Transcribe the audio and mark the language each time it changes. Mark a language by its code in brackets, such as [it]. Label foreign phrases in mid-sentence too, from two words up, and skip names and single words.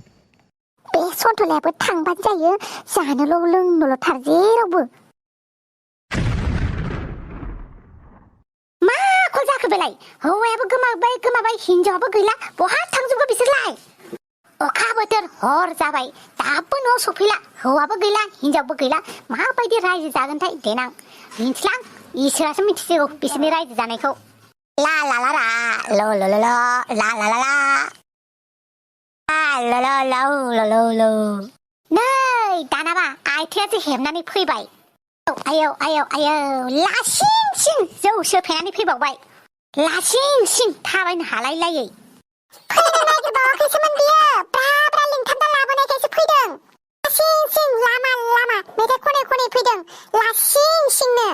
[brx] बे सन्थुलायाबो थांबानो जायो जानोल' लोंनोल' थार जेरावबो मा आखल जाखो बेलाय हौवायाबो गोमाबाय हिनजावाबो गैला बहा थांजोबखो बिसोरलाय अखा बोथोर हर जाबाय दाबो न'आव सफैला हौवाबो गैला हिनजावबो गैला माबायदि रायजो जागोनथाय देनां मिथिलां इसोरासो मिथिसिगौ बिसोरनि रायजो जानायखौ ला ला ला ला ल ल ल ला ला ला ला ल नै दानाबा आइथिंआसो हेबनानै फैबाय आयौ लासिं जौ सोफेनानै फैबावबाय लासिं थाबायनो हालायलायै फैनो नागिरबावाखैसोमोन बियो ब्रा लिंथामदा लाबोनायखायसो फैदों लासिं लामा मेथाइ खनै फैदों लासिंनो